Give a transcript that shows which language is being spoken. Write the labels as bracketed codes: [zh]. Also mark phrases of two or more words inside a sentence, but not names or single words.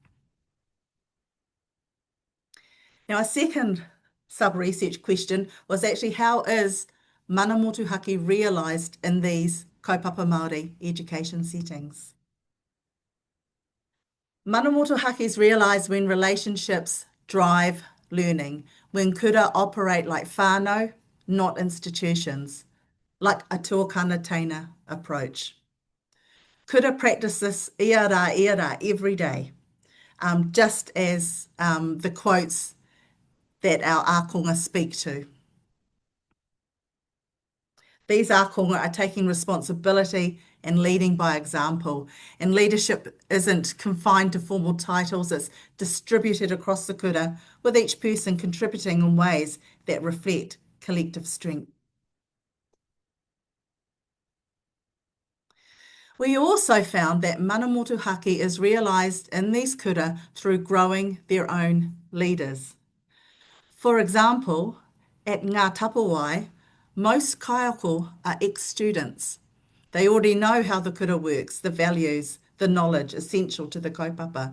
[en] Now, a second sub-research question was actually how is [mi] mana motuhake [en] realised in these [mi] kaupapa Māori [en] education settings? [mi] Mana motuhake [en] is realised when relationships drive learning, when kura operate like whānau, not institutions, like a [mi] tuakana teina [en] approach. Kura practice this [mi] ia rā [en] every day, just as the quotes that our ākonga speak to. These ākonga are taking responsibility and leading by example. And leadership isn't confined to formal titles, it's distributed across the kura, with each person contributing in ways that reflect collective strength. We also found that [mi] mana motuhake [en] is realised in these kura through growing their own leaders. For example, at Ngā Tapawai, most kaiako are ex-students. They already know how the kura works, the values, the knowledge essential to the kaupapa.